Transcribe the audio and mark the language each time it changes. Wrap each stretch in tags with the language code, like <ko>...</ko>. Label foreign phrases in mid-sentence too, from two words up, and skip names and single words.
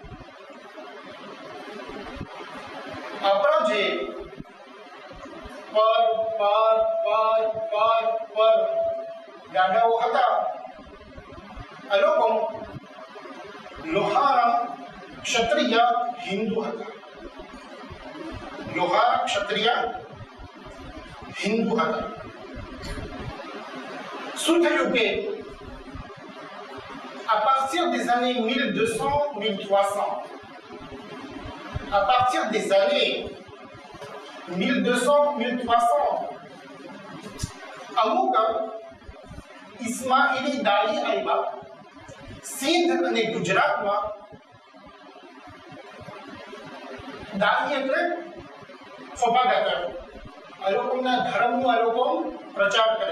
<gu>આપણા જે પર દાદાઓ હતા આ લોકો લોહારા ક્ષત્રિય હિન્દુ હતા. લોહારા ક્ષત્રિય હિન્દુ હતા. શું થયું કે</gu> <fr>à partir des années 1200-1300, à partir des années 1200-1300,</fr> <gu>અમુક ઇસ્માઇલી દાઈ આવ્યા સિંધ અને ગુજરાતમાં. દાઈ એટલે ફોપાગાતા. આ લોકોના ધર્મનો આ લોકો પ્રચાર કરે.</gu>